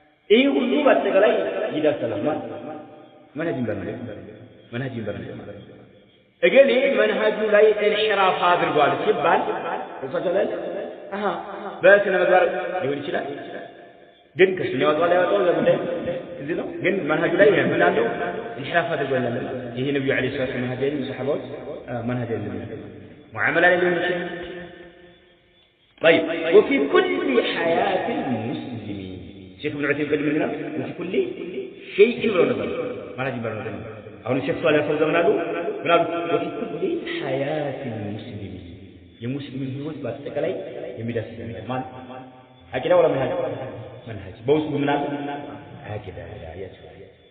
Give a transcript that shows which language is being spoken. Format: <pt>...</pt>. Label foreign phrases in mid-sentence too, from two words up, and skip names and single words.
<am>ይህ ሁሉ በአጠቃላይ ይዳሰላል። ማለት መንሃጅን በመንሃጅ መንሃጅን በመንሃጅ እገሌ መንሃጁ ላይ ኢንሒራፍ አድርጓል ሲባል እሷ ላይ አሃ በስነ ምግባር ሊሆን ይችላል፣ ግን ከሱ ያወጣው ላይ ያወጣው ለምን እዚህ ነው? ግን መንሃጁ ላይ ምን አለው? ኢንሒራፍ አድርጓል አለ። ይሄ ነብዩ</am> <ar>عليه الصلاة والسلام</ar> <am>መንሃጅ አይደለም፣ ሰሐባዎች መንሃጅ አይደለም። ሙዓመላ ላይ ሊሆን ይችላል።</am> <ar>طيب وفي كل حياة المسلم</ar> <am>ሼክ ኢብኑ ዑሰይሚን ቅድም ምን ይላል?</am> <ar>وفي كل شيء</ar> <am>ብለው ነበር። መንሃጅ ብለው ነበር። አሁን ሼክ ሷሊህ አልፈውዛን ምን አሉ? ምን አሉ?</am> <ar>وفي كل حياة المسلم</ar> <am>የሙስሊም ህይወት በአጠቃላይ የሚዳስስ ነገር ማለት አቂዳ ወላ መንሃጅ? መንሃጅ በውስጡ ምን አለ? አቂዳ ያቸው አቂዳ</am>